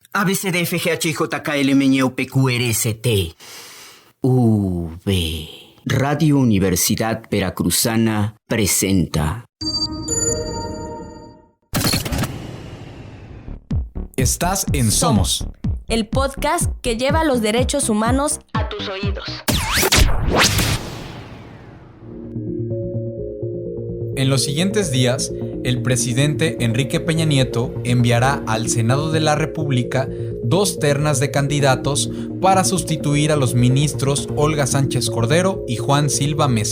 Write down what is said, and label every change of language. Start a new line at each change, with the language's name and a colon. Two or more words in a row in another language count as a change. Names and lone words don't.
Spanish: A, B, C, D, F, G, H, I, J, K, L, M, N, O, P, Q, R, S, T, U, V. Radio Universidad Veracruzana presenta. Estás en Somos, el podcast que lleva los derechos humanos a tus oídos. En los siguientes días, el presidente Enrique Peña Nieto enviará al Senado de la República 2 ternas de candidatos para sustituir a los ministros Olga Sánchez Cordero y Juan Silva Mesa.